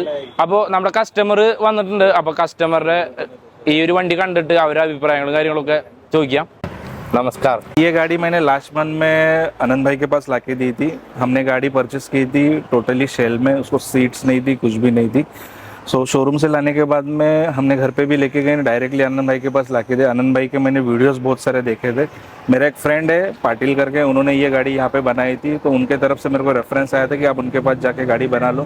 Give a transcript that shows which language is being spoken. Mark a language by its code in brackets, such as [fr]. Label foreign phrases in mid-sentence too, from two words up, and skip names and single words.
[ml] അപ്പോൾ നമ്മുടെ കസ്റ്റമർ വന്നിട്ടുണ്ട്. അപ്പൊ കസ്റ്റമറുടെ ഈ ഒരു വണ്ടി കണ്ടിട്ട് അവരുടെ അഭിപ്രായങ്ങളും കാര്യങ്ങളൊക്കെ ചോദിക്കാം. [hi] नमस्कार। ये गाड़ी मैंने लास्ट मंथ में आनंद भाई के पास लाके दी थी। हमने गाड़ी परचेस की थी [en] totally shell [hi] में, उसको सीट्स नहीं थी, कुछ भी नहीं थी। शोरूम से लाने के बाद में हमने घर पे भी लेके गए, डायरेक्टली आनंद भाई के पास लाके दे। आनंद भाई के मैंने वीडियोस बहुत सारे देखे थे। मेरा एक फ्रेंड है पाटिल करके, उन्होंने ये गाड़ी यहाँ पे बनाई थी, तो उनके तरफ से मेरे को रेफरेंस आया था कि आप उनके पास जाके गाड़ी बना लो।